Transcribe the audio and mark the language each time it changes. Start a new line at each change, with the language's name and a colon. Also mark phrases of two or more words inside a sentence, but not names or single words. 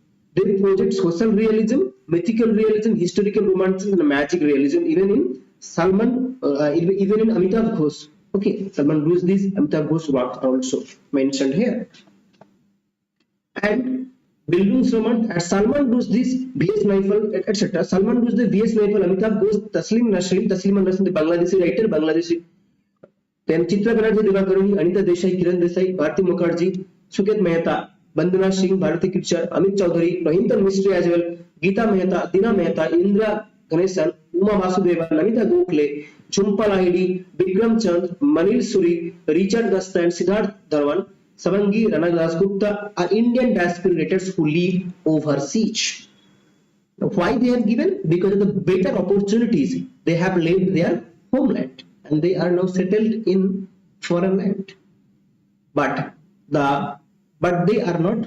English: They project social realism, mythical realism, historical romanticism, and magic realism. Even in Amitav Ghosh. Okay, Salman Rushdie's Amitav Ghosh works are also mentioned here. And Bildungsroman and Salman Rushdie's V.S. Naifal, etc. Salman Rushdie, V.S. Naifal, Amitav Ghosh, Taslima Nasrin, the Bangladeshi writer, Bangladeshi. Then Chitra Banerjee, Divakaruni, Anita Desai, Kiran Desai, Bharti Mukherjee, Suket Mehta, Bandana Singh, Bharati Kirchar, Amit Chaudhary, Rohinton Mistry as well, Geeta Mehta, Dina Mehta, Indra Ganesan, Uma Vasudeva, Namita Gokhale, Jhumpa Lahiri, Bikram Chand, Manil Suri, Richard Gasta, and Siddharth Dhawan, Savangi Rana Dasgupta are Indian diaspora writers who live overseas. Now, why they have given? Because of the better opportunities they have left their homeland, and they are now settled in foreign land. But they are not.